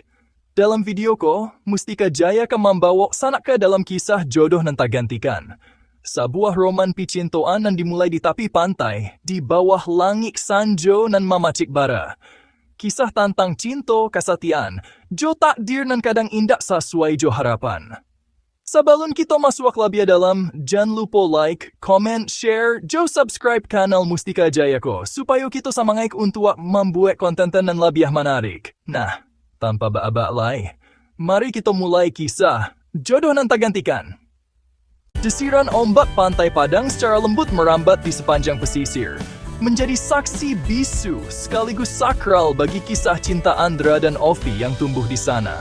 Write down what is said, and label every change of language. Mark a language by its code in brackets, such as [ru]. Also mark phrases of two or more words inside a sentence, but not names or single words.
[min] Dalam video ko, Mustika Jaya akan membawa sanak ke dalam kisah jodoh nan tak gantikan. Sebuah roman picintoan nan dimulai di tepi pantai, di bawah langit sanjo nan mamacik bara. Kisah tentang cinta kesatian, jo takdir nan kadang indah sesuai jo harapan. [id] Sebelum kita masuk lebih dalam, jangan lupa [en] like, comment, share, [id] jo subscribe kanal Mustika Jaya ko, supaya kita semangat untuk membuat konten yang lebih menarik. [min] Nah, tanpa ba-ba lay, mari kita mulai kisah jodoh nan tak gantikan. [id] Desiran ombak pantai Padang secara lembut merambat di sepanjang pesisir, menjadi saksi bisu sekaligus sakral bagi kisah cinta Andra dan Ovi yang tumbuh di sana.